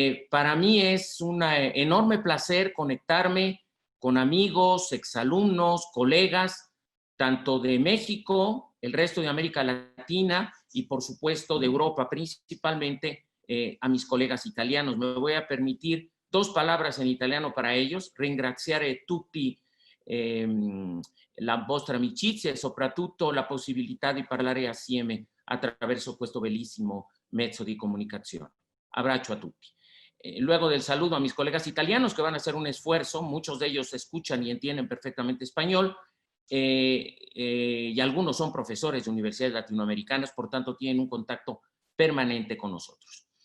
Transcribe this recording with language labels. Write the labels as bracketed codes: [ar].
[es] Para mí es un enorme placer conectarme con amigos, exalumnos, colegas, tanto de México, el resto de América Latina y por supuesto de Europa, principalmente a mis colegas italianos. Me voy a permitir 2 palabras in italiano para ellos: [it] ringraziare tutti la vostra amicizia e soprattutto la possibilità di parlare assieme attraverso questo bellissimo mezzo di comunicazione. Abbraccio a tutti. [es] Luego del saludo a mis colegas italianos que van a hacer un esfuerzo, muchos de ellos escuchan y entienden perfectamente español, y algunos son profesores de universidades latinoamericanas, por tanto tienen un contacto permanente con nosotros.